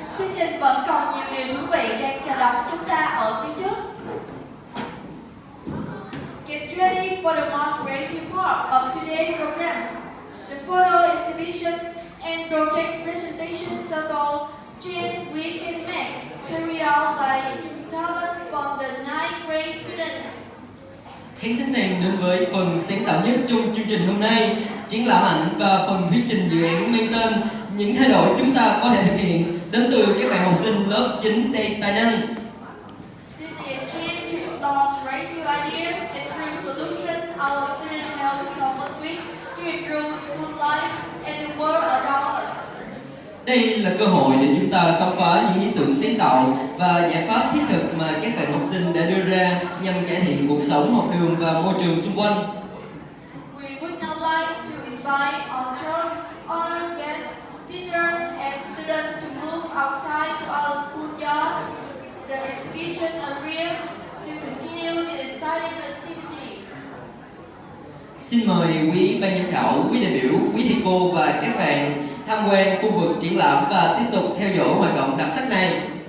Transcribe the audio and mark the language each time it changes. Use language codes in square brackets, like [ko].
[vi] Chương trình vẫn còn nhiều điều thú vị đang chờ đón chúng ta ở phía trước. [en] Get ready for the most creative part of today's programs. The photo exhibition and project presentation total change we can make carry out by talent from the 9th grade students. [vi] Hãy sẵn sàng đến với phần sáng tạo nhất trong chương trình hôm nay, triển lãm ảnh và phần thuyết trình dự án mang tên những thay đổi chúng ta có thể thực hiện đến từ các bạn học sinh lớp 9 đầy tài năng. [en] This is a chance to explore creative ideas and real solutions our students have to come up with to improve school life and the world around us. [vi] Đây là cơ hội để chúng ta khám phá những ý tưởng sáng tạo và giải pháp thiết thực mà các bạn học sinh đã đưa ra nhằm cải thiện cuộc sống, học đường và môi trường xung quanh. [en] We would now like to invite our trust, honored guests, teachers and students to move outside to our schoolyard, the exhibition area, to continue the exciting activity. [vi] Xin mời quý ban giám khảo, quý đại biểu, quý thầy cô và các bạn tham quan khu vực triển lãm và tiếp tục theo dõi hoạt động đặc sắc này.